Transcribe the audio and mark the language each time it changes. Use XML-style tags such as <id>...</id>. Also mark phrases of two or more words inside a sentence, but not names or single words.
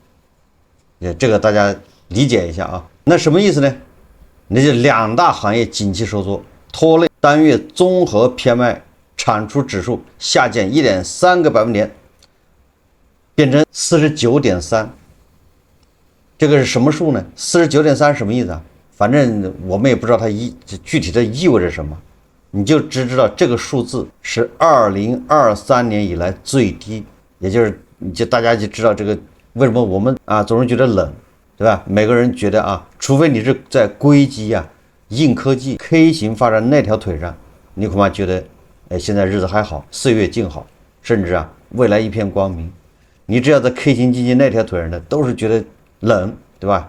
<zh>這個大家理解一下那什麼意思呢？那就兩大行業景氣收縮，拖累單月綜合 PMI 產出指數下降 1.3個百分點，變成 49.3。這個是什麼數呢？ 49.3 什麼意思反正我們也不知道它具體的意味着什麼，你就只知道這個數字是2023年以來最低，也就是大家就知道這個為什麼我們總是覺得冷，對吧？每個人覺得除非你是在硅基硬科技 K 型發展那條腿上，你恐怕覺得現在日子還好，歲月靜好，甚至未來一片光明。你只要在 K 型經濟那條腿上的，都是覺得冷，对吧？</zh>